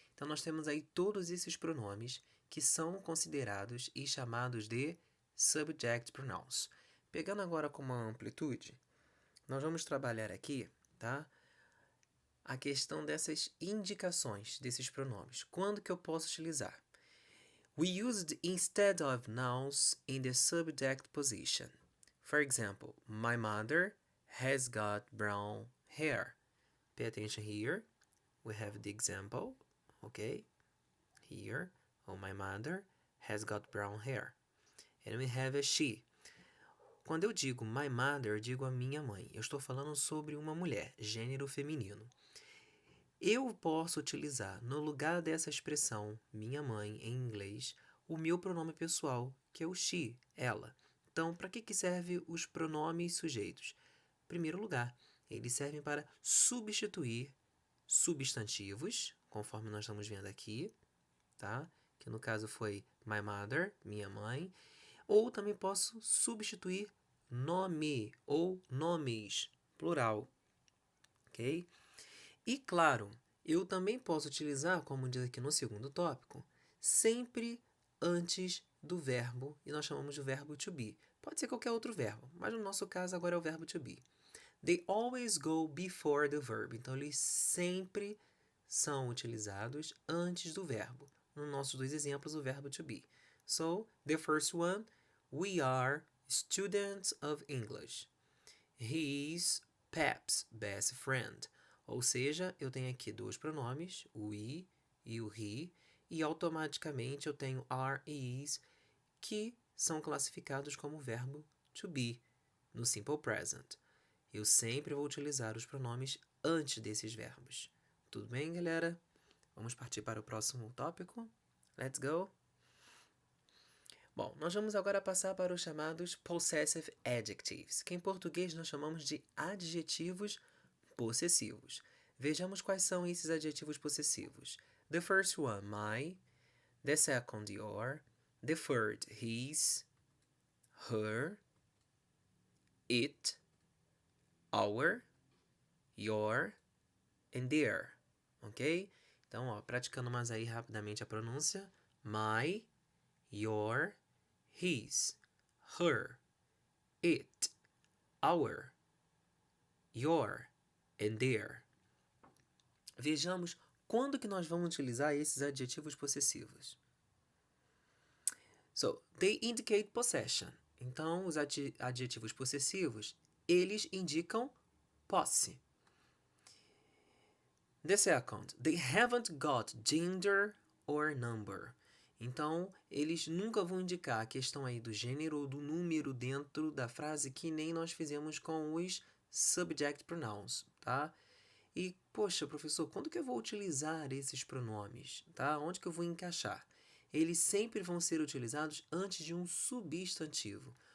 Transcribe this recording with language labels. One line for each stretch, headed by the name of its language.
Portuguese: Então, nós temos aí todos esses pronomes que são considerados e chamados de subject pronouns. Pegando agora com uma amplitude, nós vamos trabalhar aqui, tá? A questão dessas indicações desses pronomes. Quando que eu posso utilizar?
English: We used instead of nouns in the subject position. For example, my mother has got brown hair. Pay attention here. We have the example, okay? Here, my mother has got brown hair. And we have a she.
Portuguese: Quando eu digo
English: my mother,
Portuguese: eu digo a minha mãe. Eu estou falando sobre uma mulher, gênero feminino. Eu posso utilizar, no lugar dessa expressão, minha mãe, em inglês, o meu pronome pessoal, que é o she, ela. Então, para que servem os pronomes sujeitos? Em primeiro lugar, eles servem para substituir substantivos, conforme nós estamos vendo aqui, tá? Que no caso foi
English: my mother,
Portuguese: minha mãe. Ou também posso substituir nome ou nomes, plural, ok? E claro, eu também posso utilizar, como diz aqui no segundo tópico, sempre antes do verbo, e nós chamamos de verbo to be. Pode ser qualquer outro verbo, mas no nosso caso agora é o verbo to be.
English: They always go before the verb.
Portuguese: Então, eles sempre são utilizados antes do verbo. Nos nossos dois exemplos, o verbo to be.
English: So, the first one, we are students of English. He is Pep's best friend.
Portuguese: Ou seja, eu tenho aqui dois pronomes, o we e o he, e automaticamente eu tenho are e is, que são classificados como verbo to be, no simple present. Eu sempre vou utilizar os pronomes antes desses verbos. Tudo bem, galera? Vamos partir para o próximo tópico?
English: Let's go!
Portuguese: Bom, nós vamos agora passar para os chamados possessive adjectives, que em português nós chamamos de adjetivos possessivos. Vejamos quais são esses adjetivos possessivos.
English: The first one, my. The second, your. The third, his, her, it, our, your and their, ok?
Portuguese: Então, ó, praticando mais aí rapidamente a pronúncia.
English: My, your, his, her, it, our, your and their.
Portuguese: Vejamos quando que nós vamos utilizar esses adjetivos possessivos.
English: So, they indicate possession.
Portuguese: Então, os adjetivos possessivos, eles indicam posse.
English: The second, they haven't got gender or number.
Portuguese: Então, eles nunca vão indicar a questão aí do gênero ou do número dentro da frase, que nem nós fizemos com os subject pronouns, tá? E, poxa, professor, quando que eu vou utilizar esses pronomes, tá? Onde que eu vou encaixar? Eles sempre vão ser utilizados antes de um substantivo.